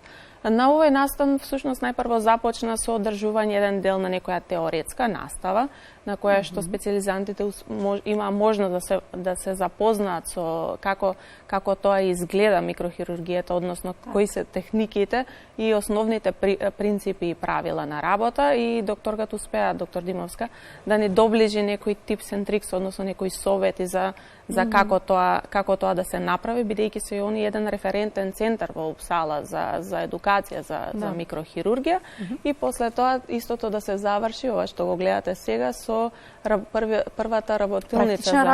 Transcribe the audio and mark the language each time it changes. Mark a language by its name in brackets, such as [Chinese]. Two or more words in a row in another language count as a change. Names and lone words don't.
[Macedonian] На овој настан всушност најпрво започна со одржување еден дел на некоја теоретска настава, на која што специјализантите има можност да се запознаат со како тоа изгледа микрохирургијата, односно кои се техниките и основните принципи и правила на работа, и докторката успеа, доктор Димовска, да ни доближи некој [English] tips and tricks, [Macedonian] односно некои совети за како тоа да се направи, бидејќи се и они еден референтен центар во Упсала за едукација за микрохирургија, и после тоа истото да се заврши, ова што го гледате сега, со првата работилница